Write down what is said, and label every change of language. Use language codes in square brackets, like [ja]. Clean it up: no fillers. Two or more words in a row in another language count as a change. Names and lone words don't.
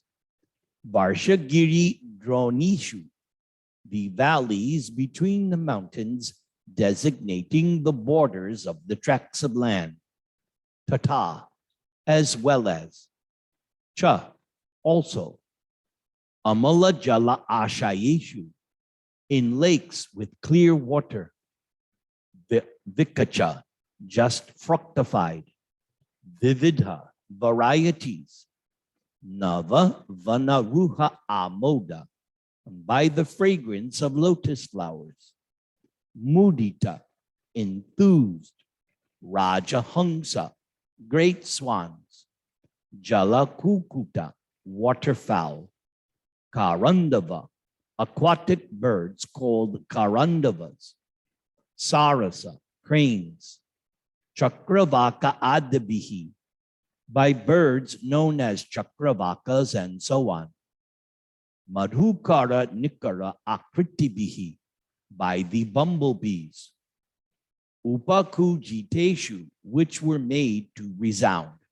[sa] वर्षगिरि द्रोणीषु, [en] the valleys between the mountains designating the borders of the tracts of land. Tata, as well as. Cha, also. [sa] अमल जल आशयेषु, [en] in lakes with clear water. Vikacha, just fructified. Vividha, varieties. [sa] नव वनरुह आमोद, [en] by the fragrance of lotus flowers. Mudita, enthused. Rajahangsa, great swans. Jalakukuta, waterfowl. Karandava, aquatic birds called Karandavas. Sarasa, cranes. [sa] चक्रवाक आदिभिः, [en] by birds known as Chakravakas and so on. [sa] मधुकर निकर आकृतिभिः, [en] by the bumblebees. upakujiteshu, which were made to resound.